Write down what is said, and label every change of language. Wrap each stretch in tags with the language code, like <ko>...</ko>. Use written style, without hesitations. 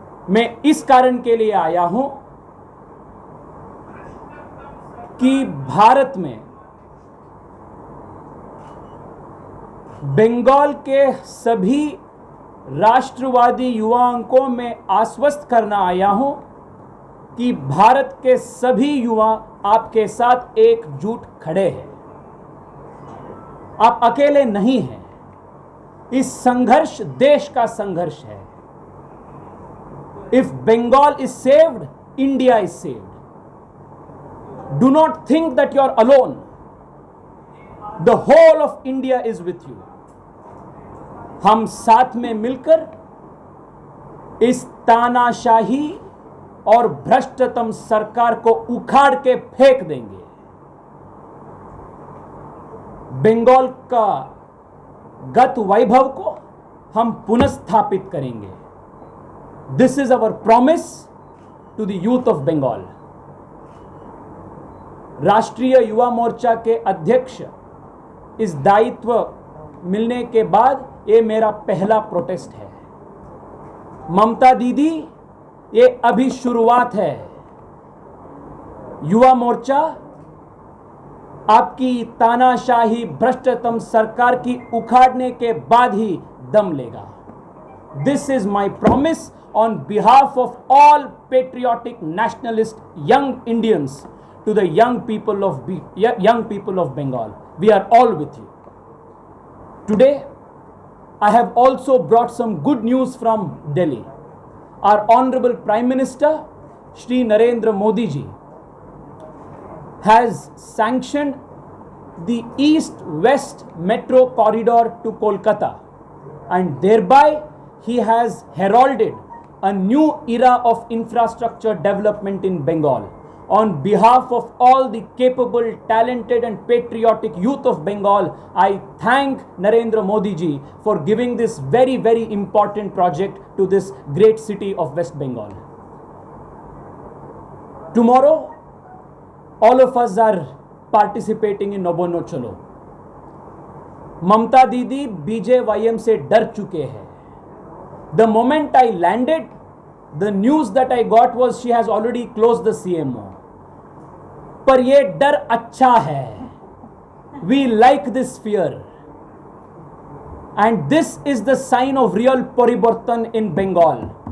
<hi>मैं इस कारण के लिए आया हूं कि भारत में बंगाल के सभी राष्ट्रवादी युवाओं को मैं आश्वस्त करना आया हूं कि भारत के सभी युवा आपके साथ एकजुट खड़े हैं। आप अकेले नहीं हैं। इस संघर्ष देश का संघर्ष है।</hi> <en>If Bengal is saved, India is saved. Do not think that you are alone. The whole of India is with you.</en> <hi>हम साथ में मिलकर इस तानाशाही और भ्रष्टतम सरकार को उखाड़ के फेंक देंगे। बंगाल का गत वैभव को हम पुनर्स्थापित करेंगे।</hi> <en>This is our promise to the youth of Bengal.</en> <hi>राष्ट्रीय युवा मोर्चा के अध्यक्ष इस दायित्व मिलने के बाद ये मेरा पहला प्रोटेस्ट है। ममता दीदी, ये अभी शुरुआत है। युवा मोर्चा आपकी तानाशाही भ्रष्टतम सरकार की उखाड़ने के बाद ही दम लेगा।</hi> <en>This is my promise on behalf of all patriotic nationalist young Indians to the young people of Bengal. We are all with you. Today, I have also brought some good news from Delhi. Our Honorable Prime Minister, Shri Narendra Modi ji, has sanctioned the East-West Metro Corridor to Kolkata, and thereby he has heralded a new era of infrastructure development in Bengal. On behalf of all the capable, talented and patriotic youth of Bengal, I thank Narendra Modi ji for giving this very, very important project to this great city of West Bengal. Tomorrow, all of us are participating in Nabo No Chalo.</en> <hi>ममता दीदी BJYM से डर चुके हैं.</hi> <en>The moment I landed, the news that I got was she has already closed the CMO.</en> <hi>पर ये डर अच्छा है.</hi> <en>We like this fear. And this is the sign of real Parivartan in Bengal.</en>